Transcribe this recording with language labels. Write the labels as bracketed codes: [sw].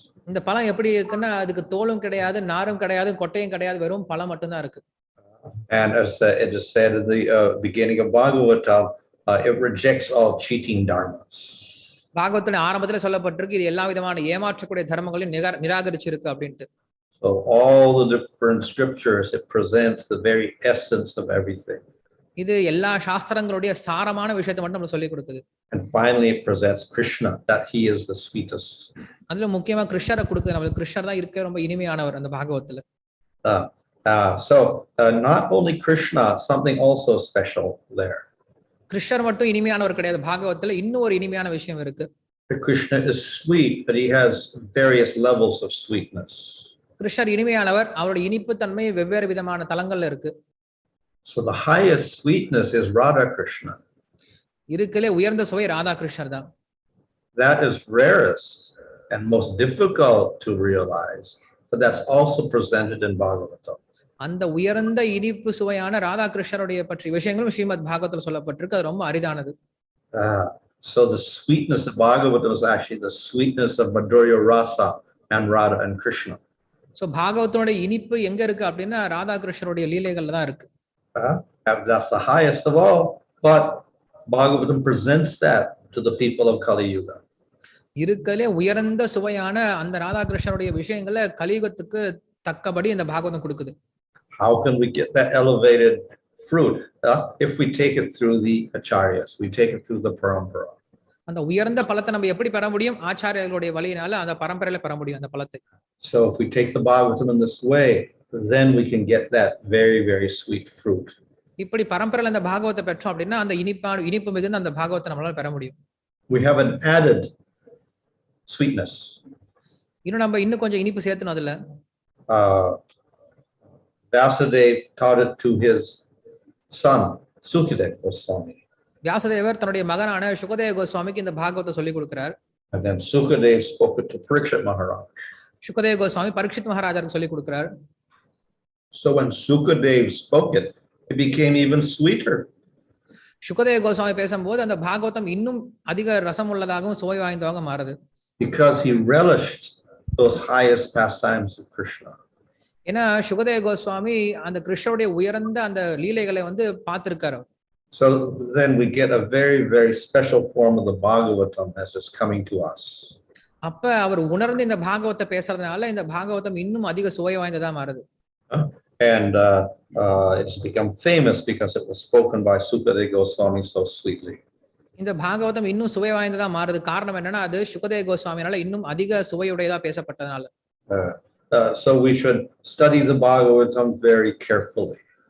[ta] இந்த பழம் எப்படி இருக்குன்னா அதுக்கு தோலும் கிடையாது, நாரும் கிடையாது, கொட்டையும் கிடையாது, வெறும் பழம் மட்டும் தான் இருக்கு. [en] And as it is said in the beginning of Bhagavatam, it rejects all cheating dharmas. [ta] பாகவத்தின் ஆரம்பத்துல சொல்லப்பட்டிருக்கு இது எல்லா விதமான ஏமாற்றக்கூடிய தர்மங்களையும் நிராகரிச்சிருக்கு அப்படின்ட்டு. [en] So all the different scriptures, it presents the very essence of everything. [ta] இது எல்லா சாஸ்திரங்களுடைய சாரமான விஷயத்தை மட்டும் நமக்கு சொல்லிக் கொடுக்குது. [en] And finally it presents Krishna, that he is the sweetest. [ta] அதுல முக்கியமா கிருஷ்ணரை கொடுக்குது. நமக்கு கிருஷ்ணர் தான் இருக்க ரொம்ப இனிமையானவர் அந்த பாகவத்துல. [en] So not only Krishna, something also special there. [ta] கிருஷ்ணர் மட்டும் இனிமையானவர் கிடையாது, பாகவத்துல இன்னும் ஒரு இனிமையான விஷயம் இருக்கு. [en] Krishna is sweet, but he has various levels of sweetness. [ta] கிருஷ்ணர் இனிமையானவர், அவருடைய இனிப்பு தன்மை வெவ்வேறு விதமான தலங்கள்ல இருக்கு. [en] So the highest sweetness is Radha Krishna. [ta] இருக்கலே உயர்ந்த சுவை ராதா கிருஷ்ணர் தான். [en] That is rarest and most difficult to realize, but that's also presented in Bhagavata. [ta] அந்த உயர்ந்த இனிப்பு சுவையான ராதா கிருஷ்ணருடைய பற்றி விஷயங்களும் ஸ்ரீமத் பாகவத்தில் சொல்லப்பட்டிருக்கு. அது ரொம்ப அரிதானது. [en] So the sweetness of Bhagavata is actually the sweetness of Madhurya Rasa and Radha and Krishna. [ta] So பாகவத்தோட இனிப்பு எங்க இருக்கு அப்படின்னா ராதா கிருஷ்ணருடைய லீலைகள்ல தான் இருக்கு. [en] That's the highest of all, but Bhagavatam presents that to the people of Kali Yuga. [ta] இருக்கலே உயர்ந்த சுவையான அந்த ராதா கிருஷ்ணருடைய விஷயங்களை கலியுகத்துக்கு தக்கபடி இந்த பாகவதம் கொடுக்குது. [en] How can we get that elevated fruit if we take it through the acharyas, we take it through the parampara? [ta] அந்த உயர்ந்த பழத்தை நம்ம எப்படி பெற முடியும்? ஆச்சாரியர்களுடைய வழியினால அந்த பரம்பரையில பெற முடியும் அந்த பழத்தை. [en] So if we take the Bhagavatam in this way, then we can get that very, very sweet fruit. [ta] இப்படி பரம்பரையில அந்த பாகவத்தை பெற்றோம் அப்படின்னா அந்த இனிப்பு மிகுந்த அந்த பாகவத்தை நம்மளால பெற முடியும். [en] We have an added sweetness. [ta] இன்னும் கொஞ்சம் இனிப்பு சேர்த்தணும் அதுல. [en] Vyasadeva taught it to his son, Sukadeva Goswami. [ta] வியாசதேவர் தன்னுடைய மகனான சுகதேவ கோஸ்வாமிக்கு இந்த பாகவத்தை சொல்லிக் கொடுக்கிறார். [en] And then Sukadeva spoke it to Parikshit Maharaj. [ta] Sukadeva Goswami Parikshit மகாராஜருக்கு சொல்லிக் கொடுக்கிறார். [en] So when Sukadeva spoke it, it became even sweeter. [ta] Sukadeva Goswami பேசும்போது அந்த பாகவதம் இன்னும் அதிக ரசம் உள்ளதாகவும் சுவை வாய்ந்ததாக மாறுது. [en] Because he relished those highest pastimes of Krishna. [ta] ஏன்னா சுகதேவ கோஸ்வாமி அந்த கிருஷ்ணருடைய உயர்ந்த அந்த லீலைகளை பார்த்திருக்காரு. [en] So then we get a very, very special form of the Bhagavatam as it's coming to us. [ta] அப்ப அவர் உணர்ந்து இந்த பாகவத்தை பேசுறதுனால இந்த பாகவதம் இன்னும் அதிக சுவை வாய்ந்ததா மாறுது. [en] And it's become famous because it was spoken by Sukadeva Goswami so sweetly. [ta] இந்த பாகவதம் இன்னும் சுவை வாய்ந்ததா மாறுது. காரணம் என்னன்னா அது சுகதேவ கோஸ்வாமினால இன்னும் அதிக சுவையுடையதா பேசப்பட்டதனால. [en] So we should study the Bhagavatam very carefully.